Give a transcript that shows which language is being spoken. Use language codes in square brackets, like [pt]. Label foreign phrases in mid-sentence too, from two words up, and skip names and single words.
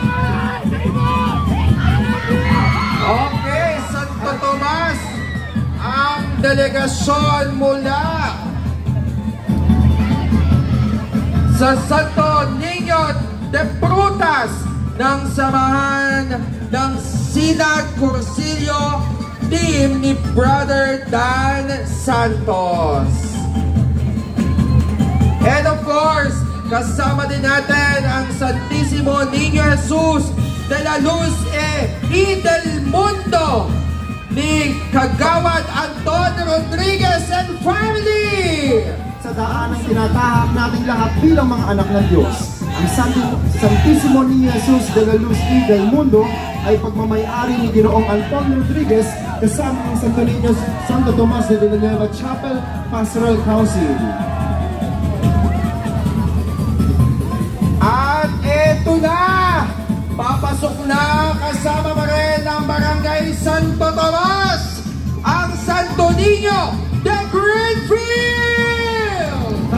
[tl] Okay, Santo Tomas, ang delegasyon mula sa Santo Niño de Frutas ng samahan ng Sinag Cursillo team ni Brother Dan Santos. [en] And of course, [tl] kasama din natin ang Santísimo Niño Jesus de la Luz y del Mundo ni Kagawad Anton Rodriguez [en] and family. [tl] Sa daan ang tinatahak nating lahat bilang mga anak ng Diyos. Ang Santísimo Niño Jesus de la Luz y del Mundo ay pagmamayari ni Ginoong Antonio Rodriguez kasama ang Santo Niño Santo Tomas de Villanueva Chapel Pastoral Council. At eto na! Papasok na kasama pa rin ng Barangay Santo Tomas ang Santo Niño de Greenfield!